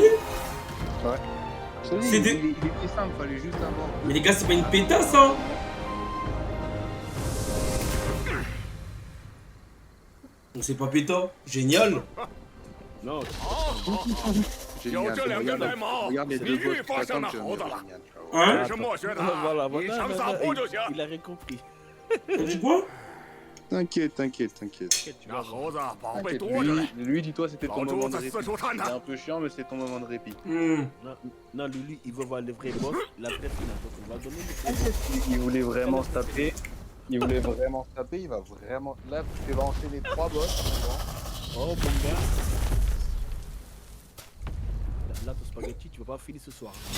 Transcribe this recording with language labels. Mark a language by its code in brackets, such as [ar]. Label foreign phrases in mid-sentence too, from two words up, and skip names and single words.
[fr] Ouais. C'est des- Il était simple, fallait juste avoir. Mais les gars, c'est pas une pétasse, hein? Donc c'est pas pétant. Génial. Non, Génial. [zh] 有这两根 [fr] Regarde, [zh] 呆毛， [fr] regarde les [zh] 你 [fr] deux boss [zh] 遇 [fr] qui [zh] 发现 [fr] t'attendent, [zh] 那 [fr] tu vas [zh] 猴子 [fr] me [zh] 了 [fr] dire génial, tu vas voir. Hein? [zh] 你是默学的， [fr] voilà, [zh] 你想撒泼就行。 [fr] il a rien compris. T'as dit quoi? T'inquiète. [zh] 那猴子宝贝 [fr] T'inquiète. [zh] 多着呢， [fr] Lui, dis-toi, c'était ton [zh] 老 [fr] moment [zh] 朱 [fr] de [zh] 子 [fr] répit. [zh] 四处探 [fr] C'est [zh] 探 [fr] un。peu chiant, mais c'est ton moment de répit. Non, lui, il veut voir le vrai boss, la vraie finale. Donc, on va donner le vrai. Il voulait vraiment se taper. Il va vraiment. Là, tu vas enchaîner 3 boss. Oh, mon gars. Là, ton spaghetti, tu vas pas finir ce soir.